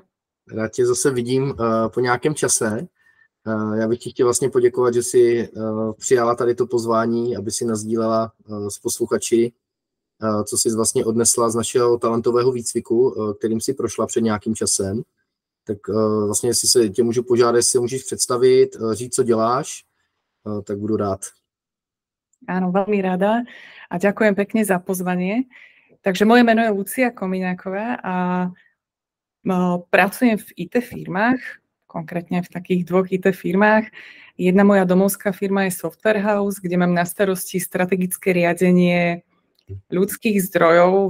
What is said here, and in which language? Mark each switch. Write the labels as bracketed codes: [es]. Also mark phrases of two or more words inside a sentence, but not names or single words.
[cs] Rád tě zase vidím po nějakém čase. Já bych ti chtěl vlastně poděkovat, že jsi přijala tady to pozvání, aby si nasdílela s posluchači, co jsi vlastně odnesla z našeho talentového výcviku, kterým si prošla před nějakým časem. Tak vlastně, jestli se tě můžu požádat, jestli si můžeš představit, říct, co děláš, tak budu rád. [sk] Áno, veľmi rada a ďakujem pekne za pozvanie. Takže moje meno je Lucia Komiňáková a pracujem v IT firmách, konkrétne v takých dvoch IT firmách. Jedna moja domovská firma je Software House, kde mám na starosti strategické riadenie ľudských zdrojov.